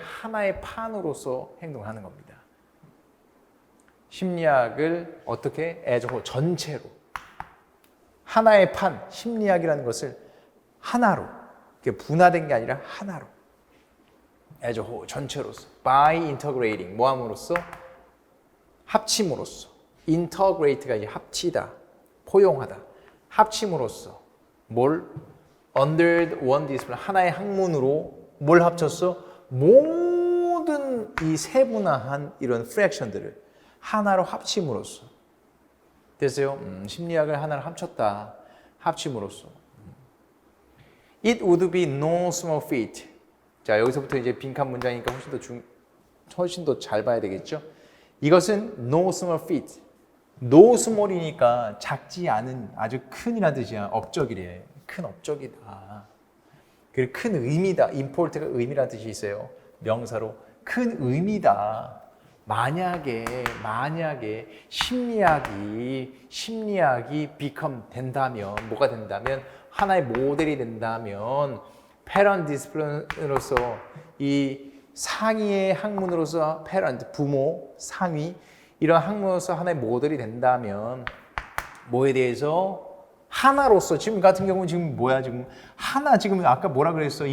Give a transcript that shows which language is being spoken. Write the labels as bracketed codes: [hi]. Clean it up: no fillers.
[ko] 하나의 판으로서 행동하는 겁니다. 심리학을 어떻게? 전체로. 하나의 판, 심리학이라는 것을 하나로, 분화된 게 아니라 하나로. 전체로서. [en] by integrating, [ko] 뭐함으로써? 합침으로써. integrate가 이제 합치다, 포용하다. 합침으로써. 뭘? [en] under one discipline, [ko] 하나의 학문으로 뭘 합쳤어? 모든 이 세분화한 이런 프랙션들을 하나로 합침으로써. 됐어요? 심리학을 하나로 합쳤다. 합침으로써. [en] It would be no small feat. [ko] 자, 여기서부터 이제 빈칸 문장이니까 훨씬 더 잘 봐야 되겠죠? 이것은 [en] no small feat. [ko] no small이니까 작지 않은 아주 큰이라는 뜻이야. 업적이래. 큰 업적이다. 그리고 큰 의미다. import가 의미라는 뜻이 있어요. 명사로 큰 의미다. 만약에 심리학이 become 된다면, 뭐가 된다면, 하나의 모델이 된다면, parent discipline으로서 이 상위의 학문으로서 parent, 부모, 상위, 이런 학문으로서 하나의 모델이 된다면, 뭐에 대해서 하나로서, 지금 같은 경우는 지금 뭐야, 지금 하나, 지금 아까 뭐라 그랬어?